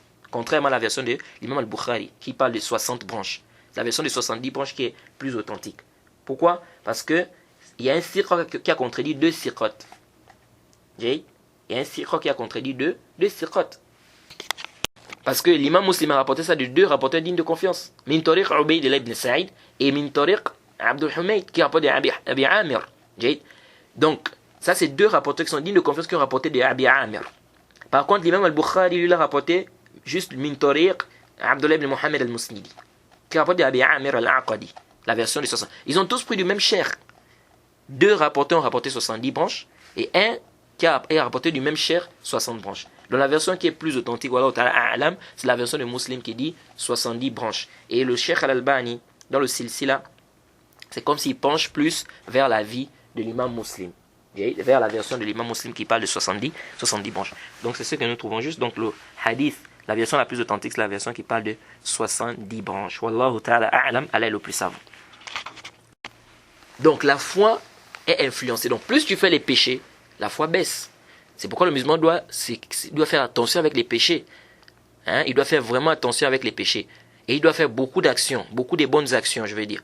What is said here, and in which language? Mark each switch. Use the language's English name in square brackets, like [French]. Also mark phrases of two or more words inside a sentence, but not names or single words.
[French] Contrairement à la version de l'imam al-Bukhari, qui parle de 60 branches. C'est la version de 70 branches qui est plus authentique. Pourquoi? Parce que il y a un siqra qui a contredit deux siqrat. Il y a un siqra qui a contredit deux siqrat. Parce que l'imam Muslim a rapporté ça de deux rapporteurs dignes de confiance. [Arabic] من طريق [French] Ubaydullah ibn Sa'id et [Arabic] من طريق [French] Abdul Humayd qui rapporte de Abi Amir. Donc, ça c'est deux rapporteurs qui sont dignes de confiance qui ont rapporté de Abi Amir. Par contre, l'imam al-Bukhari lui a rapporté juste [Arabic] من طريق [French] Abdullah ibn Muhammad al-Musnidi qui rapporte de Abi Amir al-Aqadi, la version de 60. Ils ont tous pris du même cher. Deux rapporteurs ont rapporté 70 branches et un qui a rapporté du même cher 60 branches. Dans la version qui est plus authentique, c'est la version de Muslim qui dit 70 branches. Et le Cheikh Al-Albani, dans le Silsila, c'est comme s'il penche plus vers la vie de l'imam Muslim. Vers la version de l'imam Muslim qui parle de 70 branches. Donc c'est ce que nous trouvons juste. Donc le hadith, la version la plus authentique, c'est la version qui parle de 70 branches. [Arabic] والله تعالى أعلم, [French] Allah est le plus savant. Donc la foi est influencée. Donc plus tu fais les péchés, la foi baisse. C'est pourquoi le musulman doit faire attention avec les péchés. Hein? Il doit faire vraiment attention avec les péchés. Et il doit faire beaucoup d'actions, beaucoup de bonnes actions, je veux dire.